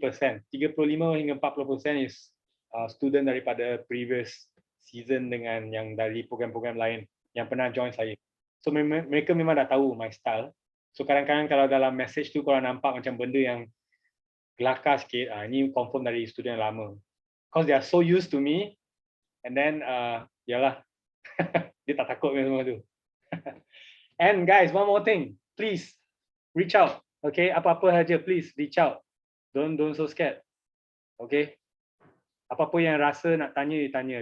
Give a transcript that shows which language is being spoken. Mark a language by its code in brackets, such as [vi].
[ms] 35 hingga 40% is student daripada previous season dengan yang dari program-program lain yang pernah join saya. So mereka memang dah tahu my style. So kadang-kadang kalau dalam message tu kalau nampak macam benda yang kelakar sikit, ini confirm dari student lama. [en] Because they are so used to me. [ms] And then, yalah, dia tak takut dengan semua tu. [en] And guys, one more thing, please reach out. Okay, apa-apa saja, please reach out. Don't so scared. [ms] Okay, apa-apa yang rasa nak tanya, tanya.